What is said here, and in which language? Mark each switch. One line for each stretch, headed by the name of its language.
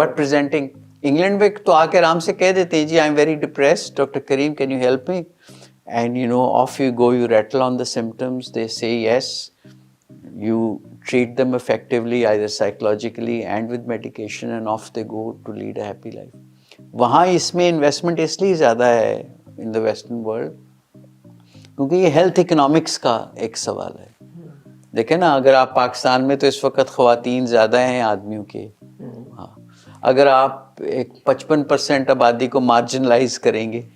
English: But presenting England
Urdu: میں تو آ کے آرام سے کہہ دیتے ہیں جی
English: I'm very depressed, Dr. Kareem can you help me? And off you go, you rattle on the symptoms, they say yes, you treat them effectively either psychologically and with medication and off they go to lead a happy life.
Urdu: وہاں اس میں investment اس لیے زیادہ ہے
English: in the western world
Urdu: کیونکہ یہ health economics کا ایک سوال ہے. دیکھیں نا, اگر آپ پاکستان میں تو اس وقت خواتین زیادہ ہیں آدمیوں کے. ہاں, اگر آپ ایک 55% آبادی کو مارجنلائز کریں گے